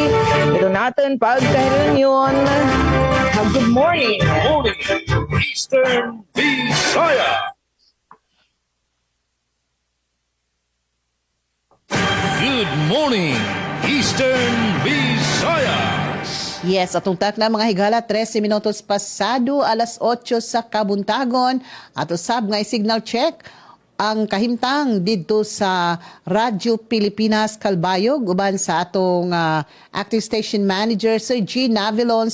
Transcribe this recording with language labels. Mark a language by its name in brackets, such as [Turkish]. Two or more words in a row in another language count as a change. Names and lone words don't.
[Filipino] Ito natin pagkahilan yun. [English] Good morning. Morning, Eastern Visayas. Good morning, Eastern Visayas. Yes, [Cebuano] atong tak na mga higala 13 minutos pasado alas 8 sa kabuntagon at usab nga [English] signal check [Cebuano] ang kahimtang dito sa Radyo Pilipinas Kalbayog uban sa atong [English] acting station manager [Cebuano] Sir Jean Navilon.